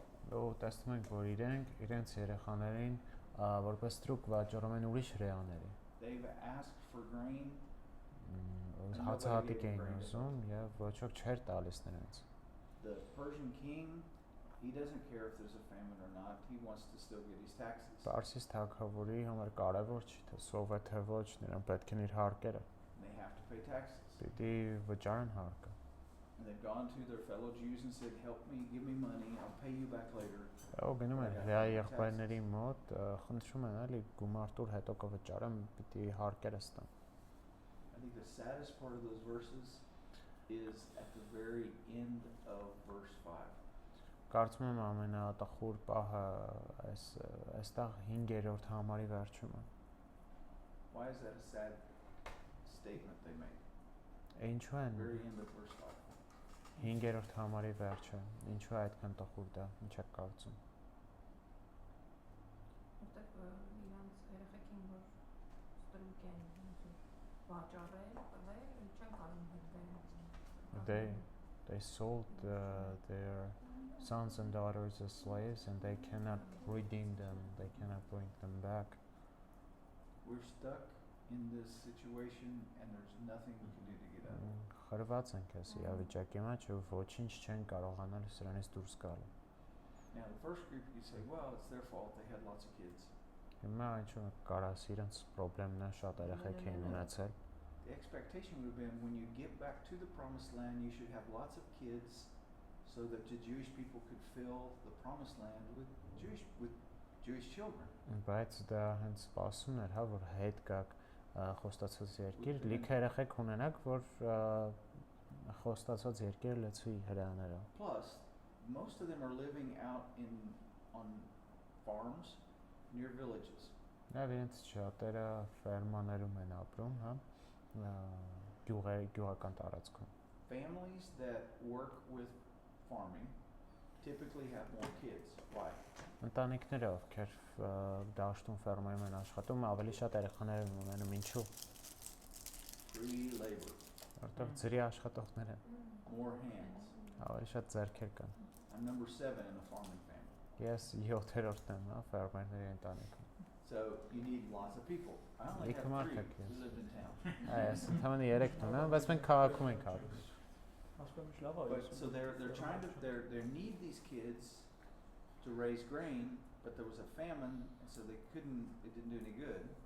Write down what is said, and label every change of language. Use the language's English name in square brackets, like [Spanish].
[Armenian] Ու տեսնում ենք, որ իրենց երեխաներին որպես տրուկ վաճառում են ուրիշ հրեաների։ [English] They've asked for grain. [Armenian] Հացահատիկ էին ուզում եւ ոչ ոք չէր տալիս նրանց։ [English] The Persian king, he doesn't care if there's a famine or not. He wants to still get his taxes. [Armenian] Պարսից թագավորի համար կարևոր չի թե սով է թե ոչ, նրան պետք են իր հարկերը։ [English] And they have to pay taxes. [Armenian] Պիտի վճարեն հարկը։ [English] And they've gone to their fellow Jews and said, help me, give me money, I'll pay you back later. [Armenian] Ու գնում են հրեա եղբայրների մոտ, խնդրում են էլի գումար տուր, հետո կվճարեմ, պիտի հարկերս տամ։ [English] I think the saddest part of those verses is at the very end of verse 5. [Armenian] Կարծում եմ ամենատխուր պահը այստեղ 5-րդ համարի վերջում է։ [English] Why is that a sad statement they make? [Armenian] Ինչու են [English] Very end of verse 5. [Armenian] 5-րդ համարի վերջը, ինչու է այդքան տխուր դա, ինչ եք կարծում։ Որտեղ իրանց երեխեքին որ ստրուկ են վաճառել, տվել, չեն կարող հետվել։ [English] They sold their sons and daughters as slaves and they cannot redeem them, they cannot bring them back. We're stuck in this situation and there's nothing we can do to get out of it. [Armenian] Խրված ենք այս իրավիճակի մեջ ու ոչինչ չեն կարողանալ սրանից դուրս գալ։ [English] Now the first group you say, well, it's their fault, they had lots of kids. [Armenian] Հիմա ինչու՞ կարաս իրենց խնդրեմն է, շատ երեխեք էին ունեցել։ [English] The expectation would have been when you get back to the promised land, you should have lots of kids so that the Jewish people could fill the promised land with Jewish children. [Armenian] Բայց դա հենց սպասումն էր, հա, որ հետ գաք խոստացած երկիր, լիքը երեխեք ունենաք, որ խոստացած երկիրը լցվի հրեաներով։ [English] Plus, most of them are living out on farms near villages. [Armenian] Նաև իրենց շատերը ֆերմաներում են ապրում, հա, գյուղական տարածքում։ [English] Families that work with farming typically have more kids. Why? [Armenian] Ընտանիքները, ովքեր դաշտում ֆերմայում են աշխատում, ավելի շատ երեխաներ են ունենում, ինչու՞։ [English] Free labor, [Armenian] Որտեղ ծրի աշխատողներ են, [English] more hands. [Armenian] ավելի շատ ձեռքեր կան։ [English] I'm number 7 in a farming family. [Armenian] Ես 7-րդն եմ, հա, ֆերմերների ընտանիքում։ [English] So you need lots of people. I only Like have Mark 3 Hackett. who lived in town. [Armenian] Այս ընդհանրապես 3 տուն, հա, բայց մենք քաղաքում ենք ապրում։ Ասում լավ [English] But so they're trying to they need these kids to raise grain, but there was a famine, and so it didn't do any good.